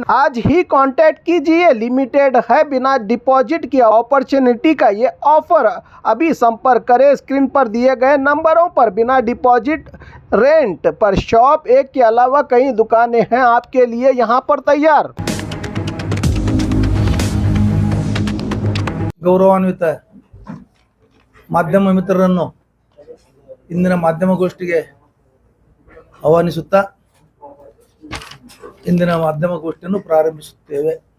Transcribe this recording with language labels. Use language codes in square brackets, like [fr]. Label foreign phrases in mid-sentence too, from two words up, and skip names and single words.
[hi] आज ही कांटेक्ट कीजिए, लिमिटेड है बिना डिपॉजिट की अपॉर्चुनिटी का ये ऑफर। अभी संपर्क करें स्क्रीन पर दिए गए नंबरों पर। बिना डिपॉजिट रेंट पर शॉप एक के अलावा कई दुकानें हैं आपके लिए यहाँ पर तैयार। [kn] ಗೌರವಾನ್ವಿತ ಮಾಧ್ಯಮ ಮಿತ್ರರನ್ನು ಇಂದಿನ ಮಾಧ್ಯಮಗೋಷ್ಠಿಗೆ ಆಹ್ವಾನಿಸುತ್ತಾ ಇಂದಿನ ಮಾಧ್ಯಮಗೋಷ್ಠಿಯನ್ನು ಪ್ರಾರಂಭಿಸುತ್ತೇವೆ.